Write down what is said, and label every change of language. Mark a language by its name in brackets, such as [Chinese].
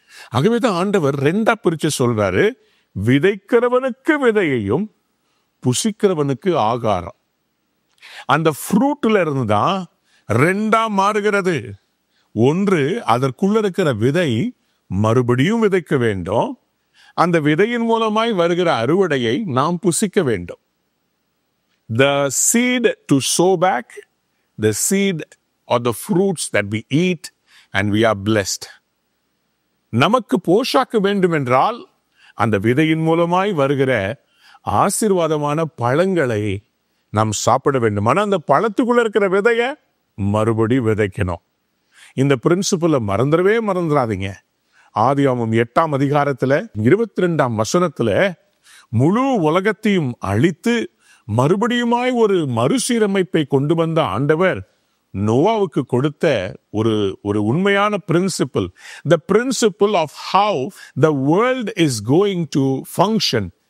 [Tamil] ஆகவேதான் ஆண்டவர் 2ஆ பிரிச்சு சொல்றாரு, விதைக்கிறவனுக்கு விதையையும் புசிக்கிறவனுக்கு ஆகாரம். அந்த ஃப்ரூட்ல இருந்து தான் 2ஆ மாறுகிறது. ஒன்று, அதற்குள்ள இருக்கிற விதை மறுபடியும் விதைக்க வேண்டும். அந்த விதையின் மூலமாய் வருகிற அறுவடையை நாம் புசிக்க வேண்டும். [English] The seed to sow back, the seed or the fruits that we eat and we are blessed. [Tamil] நமக்கு போஷாக்க வேண்டும் என்றால் அந்த விதையின் மூலமாய் வருகிற ஆசீர்வாதமான பழங்களை நாம் சாப்பிட வேண்டும். ஆனால் அந்த பழத்துக்குள்ள இருக்கிற விதைய மறுபடி விதைக்கணும். இந்த பிரின்சிபலை மறந்துடாதீங்க. ஆதியாகமம் 8ஆம் அதிகாரத்துல 22ஆம் வசனத்துல முழு உலகத்தையும் அழித்து மறுபடியுமாய் ஒரு மறுசீரமைப்பை கொண்டு வந்த ஆண்டவர் நோவாவுக்கு கொடுத்த ஒரு உண்மையான principal, [English] the principle of how the world is going to function.